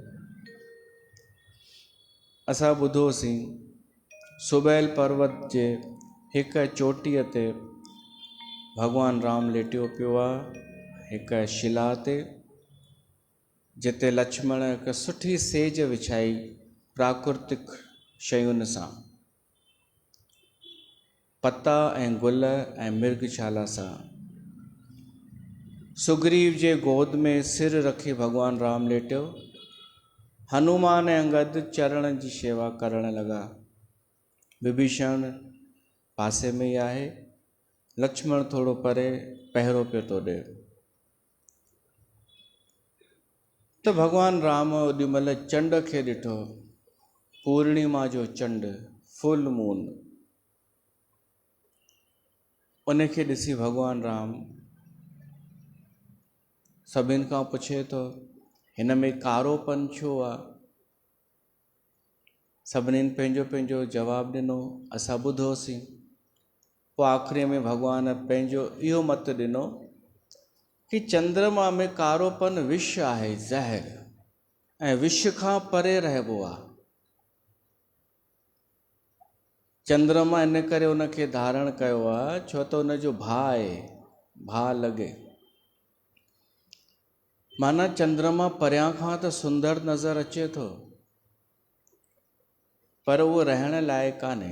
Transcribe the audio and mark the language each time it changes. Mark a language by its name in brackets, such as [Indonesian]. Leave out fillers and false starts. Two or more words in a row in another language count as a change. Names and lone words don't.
[Sindhi] असां ॿुधोसीं सुबैल पर्वत जे हिक चोटीअ ते भगवान राम लेटियो पियो आहे, हिक शिला ते, जिते लक्ष्मण हिक सुठी सेज विछाई प्राकृतिक शयुनि सां, पता ऐं गुल ऐं मिर्गशाला सां। सुग्रीव जे गोद में सिर रखी भगवान राम लेटियो। हनुमान ऐं अंगद चरण जी शेवा करण लगा। विभीषण पासे में ही आहे, लक्ष्मण थोड़ो परे पहरो पियो थो ॾे। तो भगवान राम ओॾी महिल चंड खे ॾिठो, पूर्णिमा जो चंड, [English] full moon. [Sindhi] उनखे ॾिसी भगवान राम सभिनि खां पुछे थो, हिन में कारोपन छो आहे? सभिनीनि पंहिंजो पंहिंजो जवाबु ॾिनो, असां ॿुधोसीं। पोइ आख़िरी में भगवान पंहिंजो इहो मत ॾिनो कि चंद्रमा में कारोपन विष आहे, ज़हर, ऐं विष खां परे रहिबो आहे। चंद्रमा इन करे उनखे धारण कयो आहे छो त उनजो भाउ आहे, भाउ लॻे। माना चंद्रमा परियां खां त सुंदर नज़र अचे थो, पर उहो रहण लाइ कान्हे।